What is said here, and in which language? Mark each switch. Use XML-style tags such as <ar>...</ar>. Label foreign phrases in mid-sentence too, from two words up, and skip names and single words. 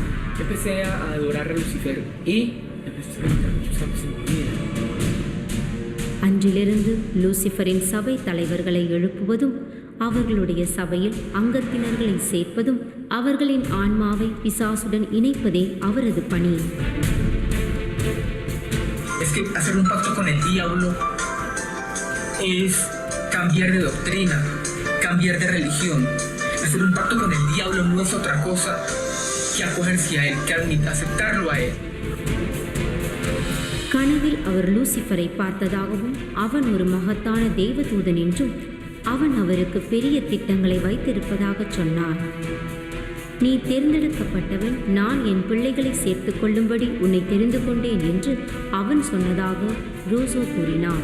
<ta>அன்றிலிருந்து லூசிஃபரின் சபை தலைவர்களை எழுப்புவதும், அவர்களுடைய சபையில் அங்கத்தினர்களை சேர்ப்பதும், அவர்களின் ஆன்மாவை பிசாசுடன் இணைப்பதே அவரது பணி.</ta> <es>Es que hacer un pacto con el diablo es cambiar de doctrina, cambiar de religión. Hacer un pacto con el diablo no es otra cosa que acogerse a él, que aceptarlo a él.</es> <ta>கனவில் அவர் லூசிஃபரை பார்த்ததாகவும், அவன் ஒரு மகத்தான தேவதூதன் என்றும், அவன் அவருக்கு பெரிய திட்டங்களை வைத்திருப்பதாக சொன்னார். நீ தேர்ந்தெடுக்கப்பட்டவன், நான் என் பிள்ளைகளை சேர்த்து கொள்ளும்படி உன்னை தெரிந்து கொண்டேன் என்று அவன் சொன்னதாக ரோசோ கூறினார்.</ta>